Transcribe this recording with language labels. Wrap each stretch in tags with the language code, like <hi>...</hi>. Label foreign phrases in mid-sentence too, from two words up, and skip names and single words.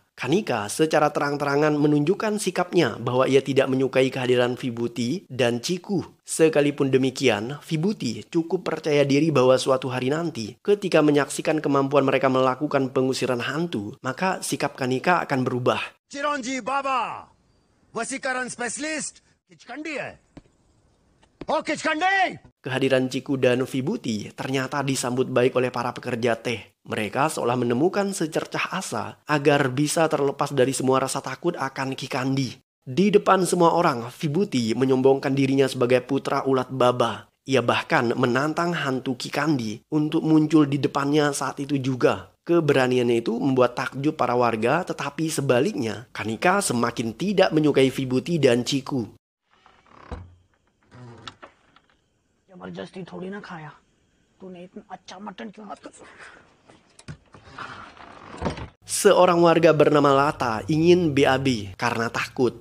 <id>Kanika secara terang-terangan menunjukkan sikapnya bahwa ia tidak menyukai kehadiran Vibuti dan Chiku. Sekalipun demikian, Vibuti cukup percaya diri bahwa suatu hari nanti, ketika menyaksikan kemampuan mereka melakukan pengusiran hantu, maka sikap Kanika akan berubah.</id> <hi>चिरंजी बाबा वसीकरण स्पेशलिस्ट किचकंडी है ओ किचकंडी.</hi> <id>Kehadiran Chiku dan Vibuti ternyata disambut baik oleh para pekerja teh. Mereka seolah menemukan secercah asa agar bisa terlepas dari semua rasa takut akan Kikandi. Di depan semua orang, Vibuti menyombongkan dirinya sebagai putra ulat baba. Ia bahkan menantang hantu Kikandi untuk muncul di depannya saat itu juga. Keberaniannya itu membuat takjub para warga, tetapi sebaliknya, Kanika semakin tidak menyukai Vibuti dan Chiku.</id> <hi>जबरदस्ती थोड़ी ना खाया तूने इतना अच्छा मटन क्यों हाथ कर</hi> <id>Seorang warga bernama Lata ingin BAB karena takut.</id>